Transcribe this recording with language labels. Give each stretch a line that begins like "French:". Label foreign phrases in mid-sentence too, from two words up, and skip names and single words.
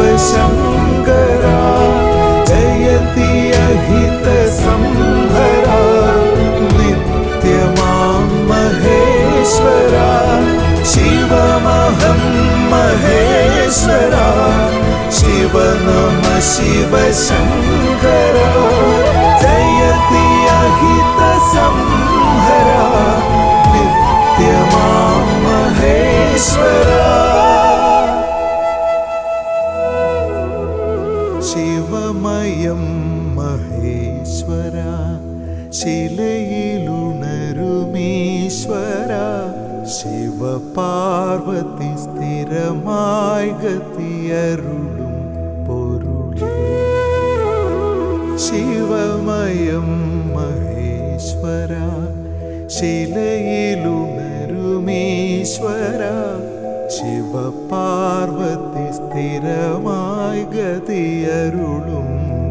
Sanskrit: शंकरा जयति अहित संहरा नित्य मां महेश्वरा शिवमहं महेश्वरा शिव नम शिव शंकरा जयति अहित संहरा नित्य मां महेश्वरा।
Malayalam: ശിവമയം മഹേശ്വരാ ശിലയിലുണരുമീശ്വര शिव पार्वती സ്ഥിരമായി ഗതിയരുളും പൊരുളേ ശിവമയം മഹേശ്വര ശിലയിലുണരുമീശ്വര शिव पार्वती സ്ഥിരമായി ഗതിയരുളും